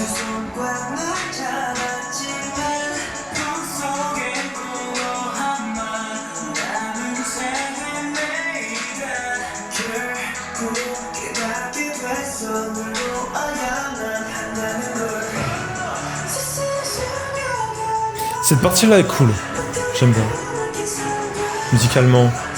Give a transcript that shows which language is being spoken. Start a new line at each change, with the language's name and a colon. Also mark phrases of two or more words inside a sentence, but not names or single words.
Korean: 손과 널 잡았지만 꿈속에 꾸어한 남은 생은 내가 결국 깨닫게 됐어 널 놓아야만 한다는 걸
French: Cette partie-là est cool. J'aime bien. Musicalement.